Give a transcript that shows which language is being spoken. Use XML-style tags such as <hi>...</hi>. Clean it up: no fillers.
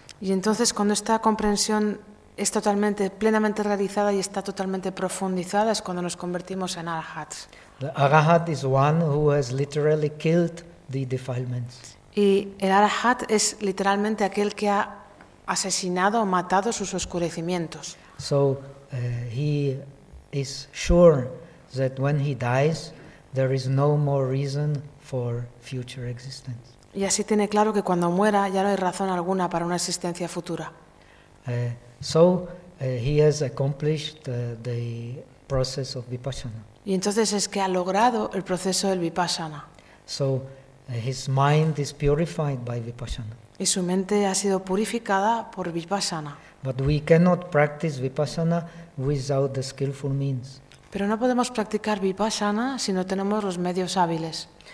<es>Y entonces cuando esta comprensión es totalmente, plenamente realizada y está totalmente profundizada es cuando nos convertimos en arahats.</es> <en>The arahat is one who has literally killed the defilements.</en> <es>Y el arahat es literalmente aquel que ha asesinado o matado sus oscurecimientos.</es> <en>So he is sure that when he dies, there is no more reason for future existence.</en> <es>Y así tiene claro que cuando muera ya no hay razón alguna para una existencia futura.</es> <en>So he has accomplished the process of vipassana.</en> <es>Y entonces es que ha logrado el proceso del vipassana.</es> <en>So his mind is purified by vipassana.</en> <es>Y su mente ha sido purificada por vipassana.</es> <en>But we cannot practice vipassana without the skillful means.</en> <es>Pero no podemos practicar vipassana si no tenemos los medios hábiles.</es>